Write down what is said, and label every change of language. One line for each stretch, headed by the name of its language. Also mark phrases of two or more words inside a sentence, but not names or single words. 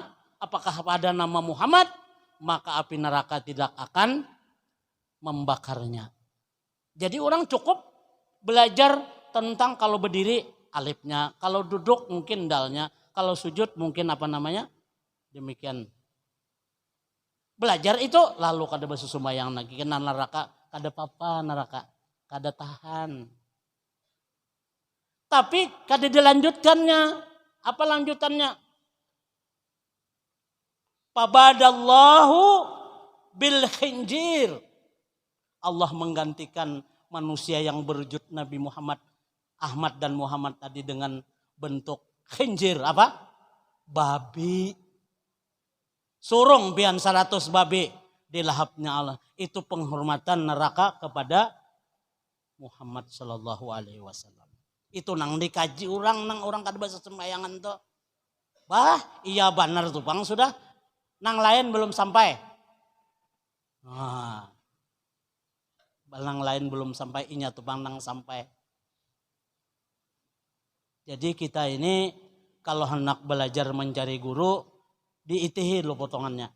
Banjar: Apakah pada nama Muhammad? Maka api neraka tidak akan membakarnya. Jadi orang cukup belajar tentang kalau berdiri alifnya, kalau duduk mungkin dalnya, kalau sujud mungkin apa namanya, demikian. Belajar itu lalu kada bersusumbayang lagi kena neraka, kada apa neraka, kada tahan. Tapi kada dilanjutkannya, apa lanjutannya?
Arabic: Fabadallahu bil khinjir.
Banjar: Allah menggantikan manusia yang berwujud Nabi Muhammad, Ahmad dan Muhammad tadi dengan bentuk khinjir apa? Babi. Surung pian 100 babi di lahapnya Allah. Itu penghormatan neraka kepada Muhammad
Arabic: sallallahu alaihi wasallam.
Banjar: Itu nang dikaji orang kada bahasa sembayangan tuh. Bah, iya benar tuh Bang sudah. Nang lain belum sampai. Nang lain belum sampai, inya tuh bang nang sampai. Jadi kita ini kalau hendak belajar mencari guru, diitihi lo potongannya.